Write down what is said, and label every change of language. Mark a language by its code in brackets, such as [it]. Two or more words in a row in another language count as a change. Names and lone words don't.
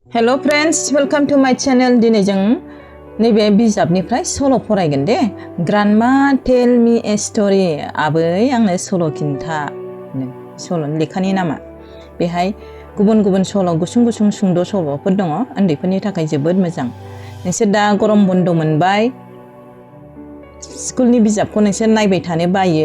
[en] Hello friends, welcome to my channel. [brx] दिनै जों नैबे बिजाबनिफ्राय सल' फरायगोन दे. [en] Grandma tell me a story. [brx] आबै आंनो सल' खिन्था. सल' लेखानि नामा. बेहाय गुबुन सल' गुसुं सुंद' सल'फोर दङ. उन्दैफोरनि थाखाय जोबोद मोजां. नोंसोर दा गरम बन्द मोनबाय. स्कुलनि बिजाबखौ नोंसोर नायबाय थानो बायो.